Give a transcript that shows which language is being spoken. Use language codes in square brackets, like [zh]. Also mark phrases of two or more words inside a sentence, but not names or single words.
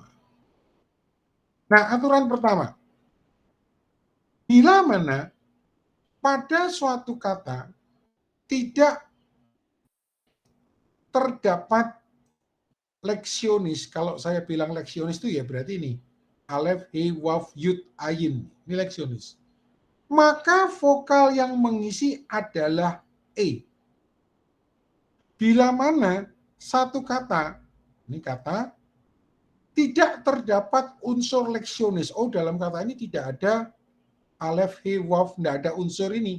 [id] Nah, aturan pertama. Bila mana pada suatu kata tidak terdapat leksionis, kalau saya bilang leksionis itu ya berarti ini. Alef, he, waf, yud, ayin. Ini leksionis. Maka vokal yang mengisi adalah e. Bila mana satu kata, ini kata, tidak terdapat unsur leksionis. Oh, dalam kata ini tidak ada alef, he, waf, tidak ada unsur ini.